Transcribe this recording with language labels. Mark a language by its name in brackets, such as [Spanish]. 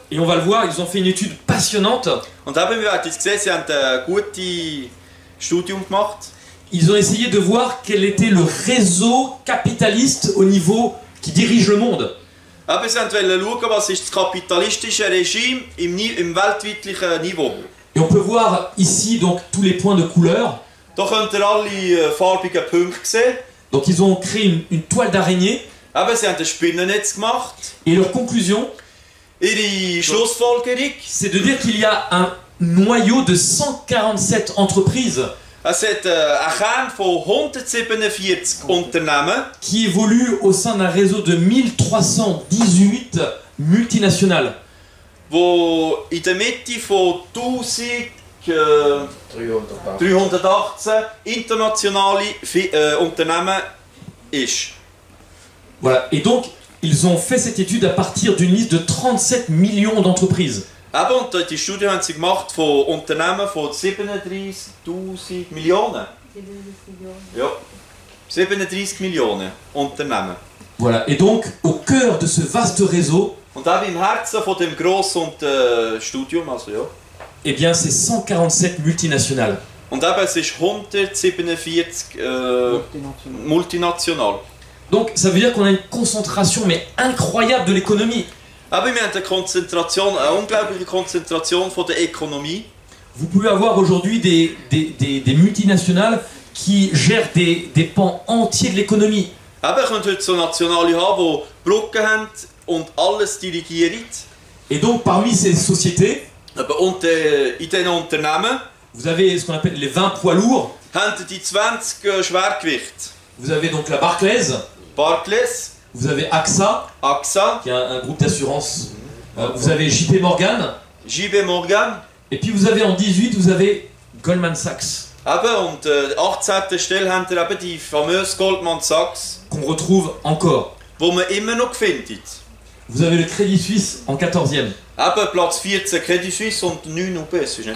[French] Et on va le voir, ils ont fait une étude passionnante. [German] Und eben, wir haben jetzt gesehen, sie haben ein gutes Studium gemacht. [French] Ils ont essayé de voir quel était le réseau capitaliste au niveau qui dirige le monde. [German] Eben, sie wollten schauen, was ist das kapitalistische Regime im weltweitlichen Niveau. [French] Et on peut voir ici donc tous les points de couleur. [German] Da könnt ihr alle farbigen Punkte sehen. [French] Donc ils ont créé une toile d'araignée. [German] Eben, sie haben ein Spinnennetz gemacht. [French] Et leur conclusion, [German] Ihre Schlussfolgerung, [French] c'est de dire qu'il y a un noyau de 147 entreprises [German] es hat einen Kern von 147 Unternehmen, [French] qui évoluent au sein d'un réseau de 1318 multinationales. [German] wo in der Mitte von 1318 internationale Unternehmen ist. [French] Voilà. Et donc, ils ont fait cette étude à partir d'une liste de 37 millions d'entreprises. [German] Eben, und die Studie haben sie gemacht von Unternehmen von 37.000 Millionen. Ja, 37 Millionen Unternehmen. [French] Voilà. Et donc, au cœur de ce vaste réseau, [German] Und eben im Herzen von dem grossen Studium, also ja. [French] eh bien, c'est 147 multinationales. [German] Und eben, es ist 147 multinational. [French] Donc, ça veut dire qu'on a une concentration, mais incroyable de l'économie. [German] Aber wir haben eine unglaubliche Konzentration von der Ökonomie. [French] Vous pouvez avoir aujourd'hui des multinationales qui gèrent des pans entiers de l'économie. [German] Aber ihr könnt heute so Nationale haben, die Brücken haben und alles dirigieren. [French] Et donc, parmi ces sociétés, [German] Aber und in diesen Unternehmen [French] vous avez ce qu'on appelle les 20 poids lourds. [German] haben die 20 Schwergewicht. [French] Vous avez donc la Barclays, [German] Barclays, [French] vous avez AXA, [German] AXA, [French] qui est un groupe d'assurance. Vous avez JP Morgan. [German] JP Morgan. [French] Et puis vous avez en 18, vous avez Goldman Sachs, [German] Eben, und 18. Stelle haben wir eben die famöse Goldman Sachs, [French] qu'on retrouve encore. [German] die man immer noch findet. [French] Vous avez le Crédit Suisse en 14e, [German] Eben Platz 14 Credit Suisse und 9 UBS, ist nicht